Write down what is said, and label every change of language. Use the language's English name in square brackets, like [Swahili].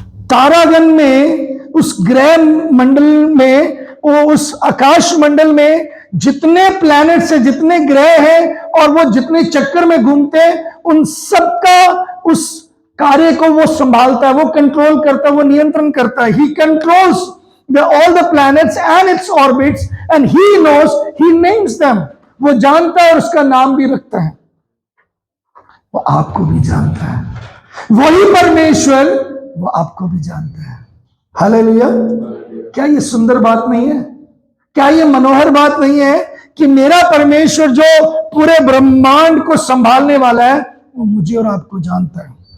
[Hindi] तारागण में, उस ग्रह मंडल में, उस आकाश मंडल में जितने प्लैनेट से जितने ग्रह हैं और वो जितने चक्कर में घूमते हैं, उन सबका उस कार्य को वो संभालता है, वो कंट्रोल करता है, वो नियंत्रण करता है। [English] He controls all the planets and its orbits, and he knows, he names them. [Hindi] वो जानता है और उसका नाम भी रखता है। वो आपको भी जानता है, वही परमेश्वर वो आपको भी जानता है। हालेलुया! क्या ये सुंदर बात नहीं है? क्या ये मनोहर बात नहीं है कि मेरा परमेश्वर जो पूरे ब्रह्मांड को संभालने वाला है, वो मुझे और आपको जानता है।